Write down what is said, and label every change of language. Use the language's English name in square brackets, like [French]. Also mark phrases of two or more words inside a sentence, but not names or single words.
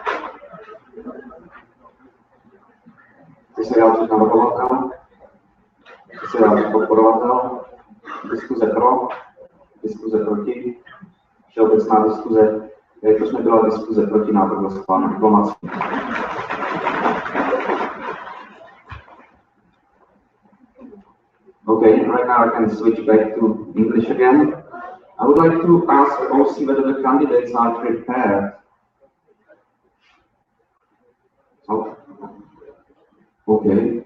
[Czech] Chci se vyjádřit navrhovatel, chci se vyjádřit podporovatel, diskuze pro, diskuze proti, všeobecná diskuze, jelikož nebyla diskuze proti, návrh byl schválen aklamací. [English] Okay, right now I can switch back to English again. I would like to ask OC whether the candidates are prepared. Oh. Okay.